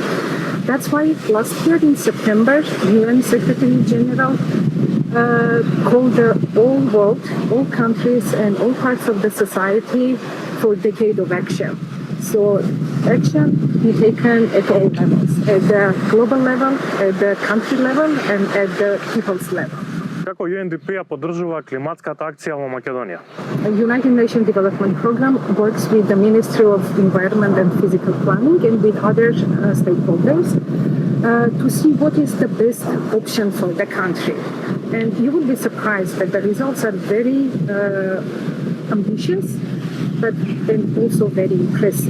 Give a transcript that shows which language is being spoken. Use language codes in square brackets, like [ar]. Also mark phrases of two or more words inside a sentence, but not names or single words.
[en] That's why last year in September, UN Secretary General called the whole world, all countries and all parts of the society for a decade of action. So action be taken at all levels, at the global level, at the country level, and at the people's level. [mk] Како UNDP ја поддржува климатската акција во Македонија? [en] The United Nations Development Program works with the Ministry of Environment and Physical Planning and with other stakeholders to see what is the best option for the country. And you will be surprised that the results are very ambitious, but and also very impressive.